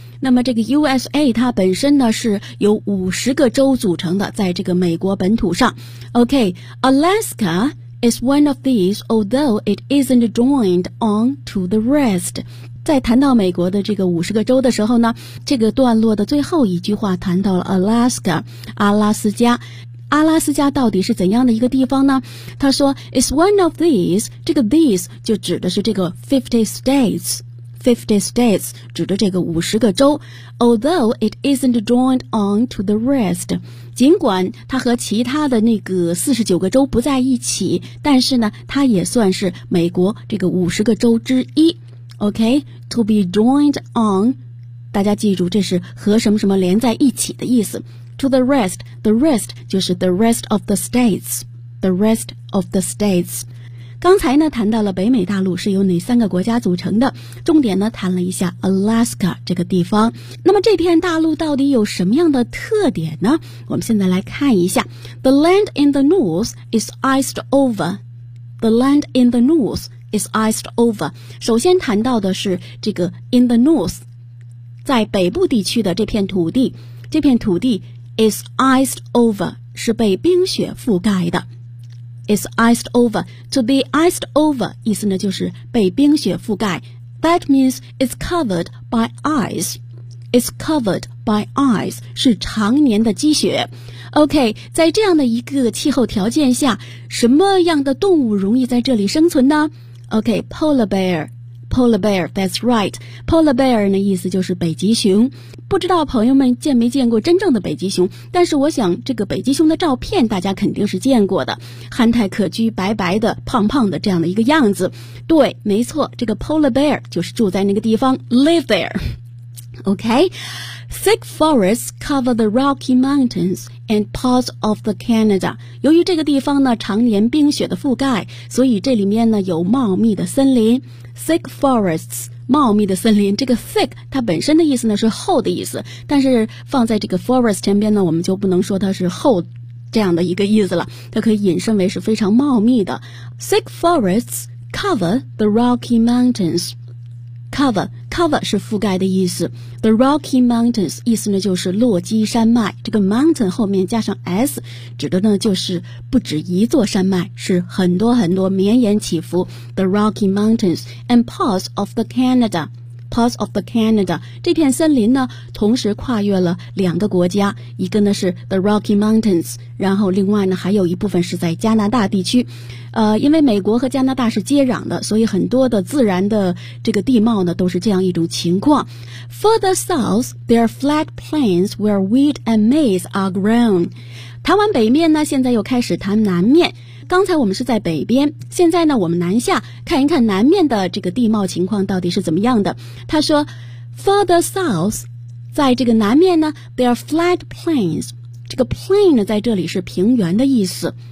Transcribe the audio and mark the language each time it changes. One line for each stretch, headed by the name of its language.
Chinese: 那么这个 USA 它本身呢是由50个州组成的，在这个美国本土上。
English: OK， Alaska is one of these although it isn't joined on to the rest。
Chinese: 在谈到美国的这个50个州的时候呢，这个段落的最后一句话谈到了 Alaska， 阿拉斯加。阿拉斯加到底是怎样的一个地方呢？他说
English: It's one of these，
Chinese: 这个 these 就指的是这个50 states 指的这个50个州。
English: Although it isn't joined on to the rest，
Chinese: 尽管它和其他的那个49个州不在一起，但是呢它也算是美国这个50个州之一。 OK，
English: to be joined on，
Chinese: 大家记住这是和什么什么连在一起的意思。
English: To the rest， the rest
Chinese: 就是
English: the rest of the states， the rest of the states。
Chinese: 刚才呢谈到了北美大陆是由哪三个国家组成的，重点呢谈了一下 Alaska 这个地方。那么这片大陆到底有什么样的特点呢？我们现在来看一下。
English: The land in the north is iced over， the land in the north is iced over。
Chinese: 首先谈到的是这个 in the north， 在北部地区的这片土地，这片土地
English: is iced over，
Chinese: 是被冰雪覆盖的。
English: is iced over， to be iced over
Chinese: 意思呢就是被冰雪覆盖。
English: That means it's covered by ice， it's covered by ice
Chinese: 是常年的积雪。 OK， 在这样的一个气候条件下，什么样的动物容易在这里生存呢？
English: OK， polar bear， that's right。 polar bear
Chinese: 的意思就是北极熊。不知道朋友们见没见过真正的北极熊，但是我想这个北极熊的照片大家肯定是见过的，憨态可掬，白白的，胖胖的，这样的一个样子。对，没错，这个 polar bear 就是住在那个地方，
English: live there。 OK， thick forests cover the Rocky Mountains and parts of the Canada。
Chinese: 由于这个地方呢常年冰雪的覆盖，所以这里面呢有茂密的森林。
English: Thick forests，
Chinese: 茂密的森林，这个 thick 它本身的意思呢是厚的意思，但是放在这个 forest 前边呢我们就不能说它是厚这样的一个意思了，它可以引申为是非常茂密的。
English: Thick forests cover the Rocky Mountains， cover
Chinese: 是覆盖的意思。
English: The Rocky Mountains
Chinese: 意思呢就是落基山脉，这个 mountain 后面加上 s 指的呢就是不止一座山脉，是很多很多绵延起伏。
English: The Rocky Mountains and parts of the Canada，
Chinese: parts of the Canada 这片森林呢同时跨越了两个国家，一个呢是 The Rocky Mountains， 然后另外呢还有一部分是在加拿大地区。因为美国和加拿大是接壤的，所以很多的自然的这个地貌呢都是这样一种情况。
English: Further south there are flat plains where wheat and maize are grown。
Chinese: 谈完北面呢现在又开始谈南面，刚才我们是在北边，现在呢我们南下看一看南面的这个地貌情况到底是怎么样的。他说
English: Further south，
Chinese: 在这个南面呢
English: there are flat plains，
Chinese: 这个 plain 呢在这里是平原的意思。